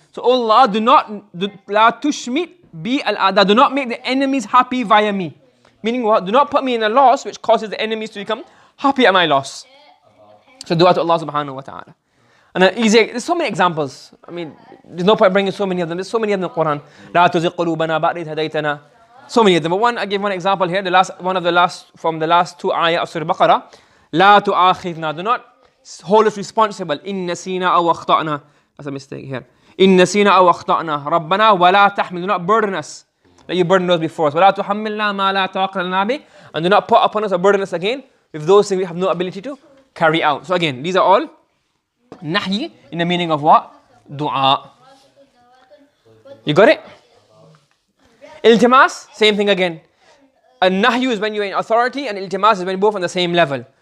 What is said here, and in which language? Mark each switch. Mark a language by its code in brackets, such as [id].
[en] So Allah, la tushmit bi al-ada, do not make the enemies happy via me. Meaning what? Do not put me in a loss which causes the enemies to become happy at my loss. So dua to Allah subhanahu wa ta'ala. And there's so many examples. I mean, there's no point bringing so many of them. There's so many of them in the Quran. [ar] لا تزغ قلوبنا بعد إذ هديتنا. [en] So many of them. But I gave one example here. From the last two ayah of Surah Baqarah. [ar] لا تؤاخذنا. [en] Do not hold us responsible. [ar] إن نسينا أو أخطأنا. [en] That's a mistake here. [ar] إن نسينا أو أخطأنا. ربنا ولا تحمل. [en] Do not burden us. Like you burdened us before. [ar] ولا تحملنا ما لا طاقة لنا به. [en] And do not put upon us or burden us again with those things we have no ability to carry out. So again, these are all Nahi in the meaning of what? Dua. You got it? Iltimas, same thing again. A nahyu is when you're in authority, and iltimas is when you're both on the same level.